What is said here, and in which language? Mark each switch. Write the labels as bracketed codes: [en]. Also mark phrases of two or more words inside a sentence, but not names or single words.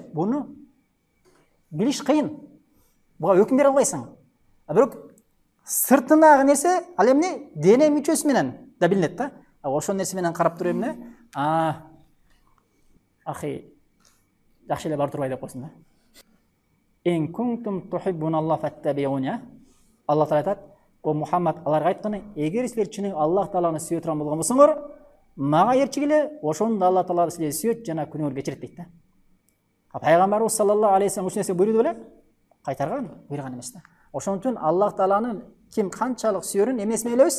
[ky] Буну билиш кыйын. Буга өкүм бере албайсың. Бирок сыртындагы нерсе ал эмне? Дене мүчөсү менен да билинет да. Ошол нерсе менен карап туруп эмне? Ахи, жакшы эле бар турбай деп койсун да. [ar] إن كنتم تحبون الله فاتبعوني. [ky] Аллах Таала айтат: "О Мухаммад, аларга айтканы, эгер силер чын Аллах Тааланы сүйө турган болгон болсоңор, мага ээрчигиле, ошондо Аллах Таала силерди сүйөт жана күнөөңөрдү кечирет" дейт да. Пайгамбарыбыз [ar] صلى الله عليه وسلم [ky] ушул нерсе буйруду беле? Кайтарган, буйруган эмес да. Ошон үчүн Аллах Тааланы ким канчалык сүйөрүн эмнеси менен билебиз?